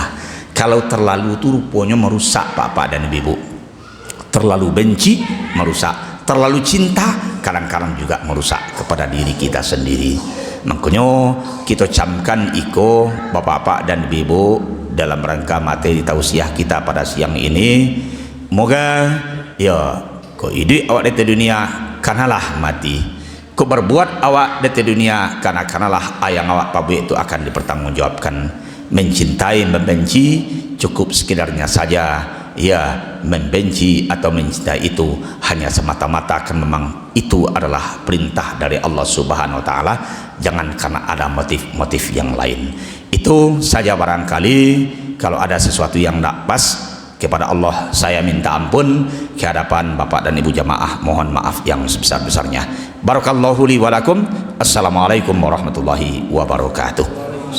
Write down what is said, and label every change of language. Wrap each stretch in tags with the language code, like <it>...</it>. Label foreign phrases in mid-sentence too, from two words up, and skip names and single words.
<id>Kalau terlalu itu rupanya merusak bapak dan ibu, terlalu benci merusak, terlalu cinta kadang-kadang juga merusak kepada diri kita sendiri. Makanya kita camkan iko bapak-bapak dan ibu dalam rangka materi tausiah kita pada siang ini. Moga ya kau hidup awak di dunia kanalah mati, kau berbuat awak di dunia kanalah ayang awak pabu itu akan dipertanggungjawabkan. Mencintai membenci cukup sekedarnya saja ya, membenci atau mencintai itu hanya semata-mata kan memang itu adalah perintah dari</id> <ar>الله سبحانه وتعالى,</ar> <id>jangan karena ada motif-motif yang lain. Itu saja barangkali kalau ada sesuatu yang tidak pas kepada Allah saya minta ampun ke hadapan Bapak dan Ibu jamaah, mohon maaf yang sebesar-besarnya.</id> <ar>بارك الله لي ولكم. السلام عليكم ورحمة الله وبركاته.</ar>